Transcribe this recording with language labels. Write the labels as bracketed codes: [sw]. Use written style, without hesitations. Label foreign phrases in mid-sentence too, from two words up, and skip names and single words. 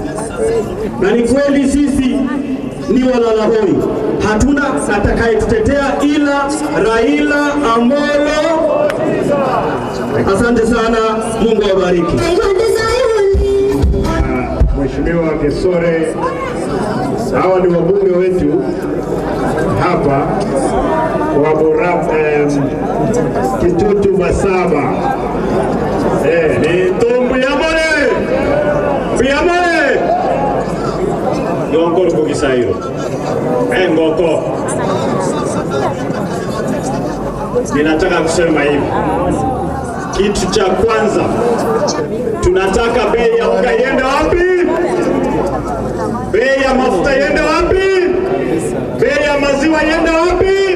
[sw] Na ni kweli sisi ni walalahoi, hatuna atakayetutetea ila Raila Amolo. Asante sana, Mungu awabariki. Mheshimiwa Gesore, hawa ni wabunge wetu hapa wa Kitutu Masaba. [guz] Ni Tombu Yamore! Yamore! Ngoko luko Kisairo. Ngoko. [sw] Ninataka kusema hivi. Kitu cha kwanza, tunataka bei ya unga iende wapi? Bei ya mafuta iende wapi? Bei ya maziwa iende wapi?